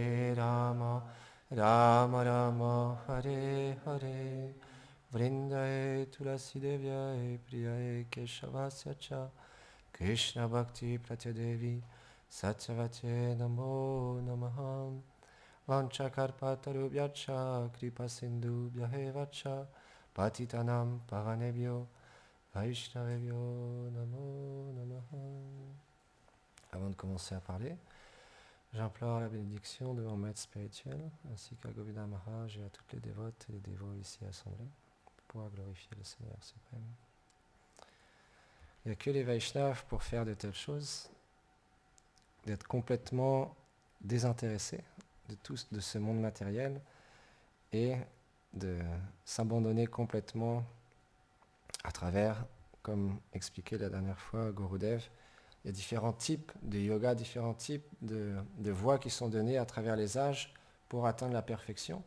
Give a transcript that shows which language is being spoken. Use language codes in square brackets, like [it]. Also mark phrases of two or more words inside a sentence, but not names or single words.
[sa] Rama Rama Hare Hare Vrindaye Tulasi Devyaye Priyaye Keshavasya Cha Krishna Bhakti Pratyadevi Satyavate Namo Namaha Vanchakarpatarubhyacha Kripa Sindhu Bhyahevacha Patitanam Pavanebhyo Vaishnavebhyo Namo Namaha. [fr] Avant de commencer à parler, j'implore la bénédiction de mon maître spirituel, ainsi qu'à Govinda Maharaj et à toutes les dévotes et les dévots ici assemblés, pour glorifier le Seigneur suprême. Il n'y a que les Vaishnavas pour faire de telles choses, d'être complètement désintéressés de ce monde matériel et de s'abandonner complètement à travers, comme expliqué la dernière fois Gurudev, il y a différents types de yoga, différents types de voies qui sont données à travers les âges pour atteindre la perfection.